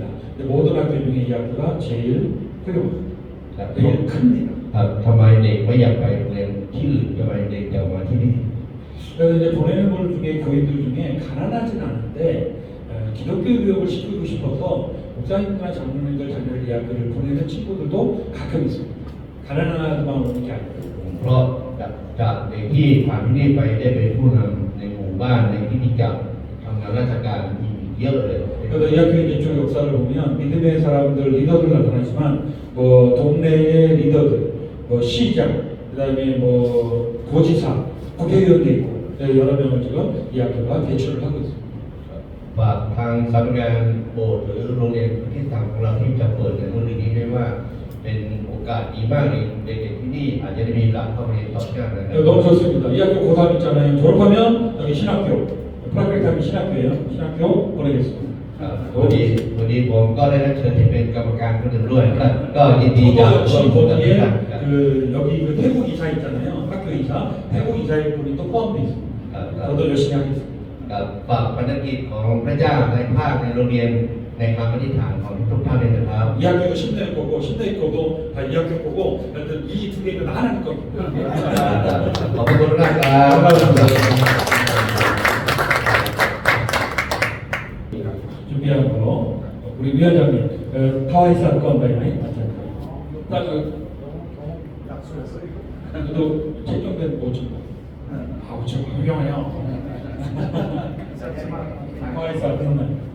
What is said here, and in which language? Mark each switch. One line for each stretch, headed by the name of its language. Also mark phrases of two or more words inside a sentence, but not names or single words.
Korean: 모든 학교 중에 이 학교가 제일 훌륭합니다. 제일 큽니다.
Thai: ทำไมเด็กไม่อยากไปโรงเรียนที่อื่นทำไมเด็กอยากมาที่นี่
Korean: 그래서 이제 보내는 분 중에 교인들 중에 가난하진 않은데 기독교 교육을 시키고 싶어서 목사님이나 장로님들 자녀를 이 학교를 보내는 친구들도 가끔 있습니다. 가난하지만 오는 게 아니고
Thai: เพราะจากเด็กที่ผ่านที่นี่ไปได้เป็นผู้นำในหมู่บ้านในพิธีกรรมทำงานราชการอีกเยอะเลย
Korean: 그래서 이 학교의 이쪽 역사를 보면 믿음의 사람들 리더들 나타나지만 뭐 동네의 리더들, 뭐 시장, 그다음에 뭐 도지사, 국회의원도 있고 여러 명을 지금 이 학교가 배출을 하고 있습니다.
Thai: ฝากทางสำนักงานโบสถ์หรือโรงเรียนที่ทางของเราที่จะเปิดในรุ่นนี้ด้วยว่าเป็นโอกาสดีมากเลยเด็กๆที่นี่อาจจะได้มีการเข้าเรียนต่อเนื่องนะครับ
Korean: 너무 좋습니다. 이 학교 고3 있잖아요. 졸업하면 여기 신학교 프라크리타미 신학교예요. 신학교 보내겠습니다.
Thai: พอดีผมก็ได้รับเชิญที่เป็นกรรมการคนหนึ่งด้วยก็ยินดีจะ
Korean: 저도
Thai: ร่วม
Korean: 역시
Thai: มือกับ
Korean: 거기에
Thai: ท่านครับ
Korean: 그 여기 그 태국 이사 있잖아요. 학교 이사, 태국 이사의 분이 또 포함되어 있습니다. 저도 열심히 하겠습니다.
Thai: กับฝากภารกิจของพระเจ้าในภาคในโรงเรียนในคำอธิษฐานของทุกท่านเลยนะครับ
Korean: 이 학교도 신대일 거고 신대일 거고 다 이 학교 거고 하여튼 이 두 개는 하나님 겁니다.
Thai: ขอบคุณมากครับ
Korean: 준비한 거 우리 위원장님 타와이사 건가요? 딱 또 책정된 뭐죠? 아우 저 유명해요. 타와이사 끝나요.